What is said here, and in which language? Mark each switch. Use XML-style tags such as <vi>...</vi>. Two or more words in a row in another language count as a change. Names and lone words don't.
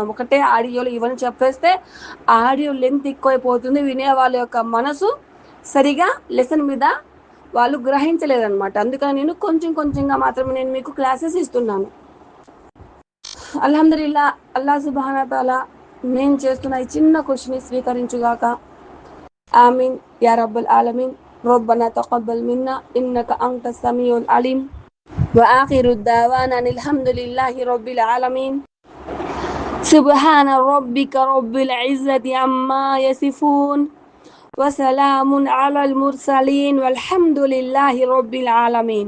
<te>ఒకటే ఆడియోలో ఇవన్నీ చెప్పేస్తే</te> <en>audio length</en> <te>ఎక్కువైపోతుంది, వినే వాళ్ళ యొక్క మనసు సరిగా లెసన్ మీద వాళ్ళు గ్రహించలేదన్నమాట. అందుకని నేను కొంచెంగా మాత్రమే నేను మీకు క్లాసెస్ ఇస్తున్నాను.</te> <ar>الحمد لله. الله سبحانه وتعالى</ar> <te>నేను చేస్తున్న ఈ చిన్న కృషిని స్వీకరించుగాక.</te> <ar>آمين يا رب العالمين. ربنا تقبل منا إنك أنت السميع العليم وآخر الدعوانا الحمد لله رب العالمين. سبحان ربك رب العزة عما يصفون وسلام على المرسلين والحمد لله رب العالمين.</ar>